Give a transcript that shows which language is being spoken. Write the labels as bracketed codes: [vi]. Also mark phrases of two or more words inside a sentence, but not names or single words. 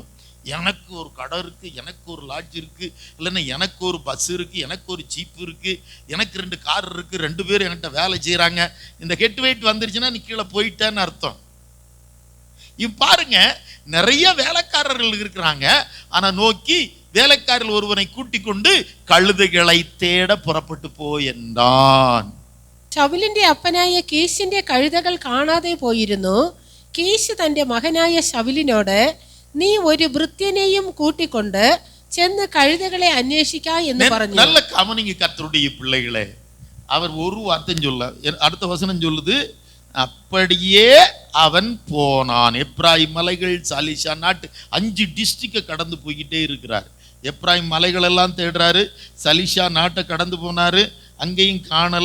[ta] எனக்கு ஒரு கடை இருக்கு, எனக்கு ஒரு லாட்ஜ் இருக்கு, இல்லைன்னா எனக்கு ஒரு பஸ் இருக்கு, எனக்கு ஒரு ஜீப் இருக்கு, எனக்கு 2 கார் இருக்கு, 2 பேர் என்கிட்ட வேலை செய்யறாங்க. இந்த ஹெட் வெயிட் வந்துருச்சுன்னா நீ கீழே போயிட்டேன்னு அர்த்தம். பாருங்க, நிறைய வேலைக்காரர்கள் இருக்கிறாங்க. ஆனா நோக்கி வேலைக்காரர்கள் ஒருவனை கூட்டிக் கொண்டு கழுதைகளை தேட புறப்பட்டு போய் என்றான். [ml] ശൗലിന്റെ അപ്പനായ കീശിന്റെ കഴുതകൾ കാണാതെ പോയിരുന്നു. കീശ് തന്റെ മകനായ ശൗലിനോട്, നീ ഒരു ഭൃത്യനെയും കൂട്ടിക്കൊണ്ട് ചെന്ന് കഴുതകളെ അന്വേഷിക്ക എന്ന് പറഞ്ഞു. [ta] நல்ல கவனிங்க கர்த்தருடைய பிள்ளைகளே. அவர் ஒரு வார்த்தை சொல்ல, அடுத்த வசனம் சொல்லுது, அப்படியே அவன் போனான். எப்ராயிம் மலைகள், சாலிஷா நாட்டு, 5 டிஸ்ட்ரிக்டை கடந்து போய்கிட்டே இருக்கிறார். எப்ராயிம் மலைகள் எல்லாம் தேடுறாரு, சலிஷா நாட்டை கடந்து போனாரு, அங்கேயும் காணல.